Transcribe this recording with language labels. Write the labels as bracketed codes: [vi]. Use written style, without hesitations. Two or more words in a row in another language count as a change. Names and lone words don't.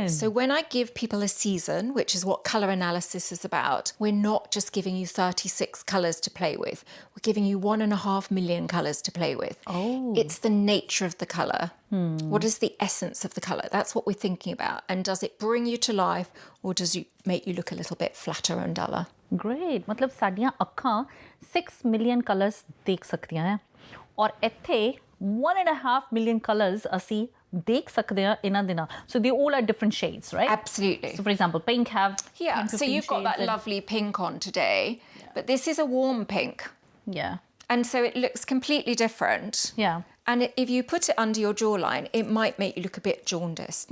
[en] So when I give people a season, which is what colour analysis is about, we're not just giving you 36 colours to play with. We're giving you 1.5 million colours to play with. Oh. It's the nature of the colour. What is the essence of the colour? That's what we're thinking about. And does it bring you to life or does it make you look a little bit flatter and duller? Great. [pa] मतलब ਸਾਡੀਆਂ ਅੱਖਾਂ 6 [en] million colors [pa] ਦੇਖ ਸਕਦੀਆਂ ਹੈ ਔਰ ਇੱਥੇ 1.5 [en] million colors [pa] ਅਸੀਂ ਦੇਖ ਸਕਦੇ ਹਾਂ ਇਹਨਾਂ ਦੇ ਨਾਲ. [en] So they all are different shades, right? Absolutely. So for example, pink have 10, so 15 you've got that shades lovely pink on today, but this is a warm pink. Yeah. And so it looks completely different. Yeah. And if you put it under your jawline, it might make you look a bit jaundiced.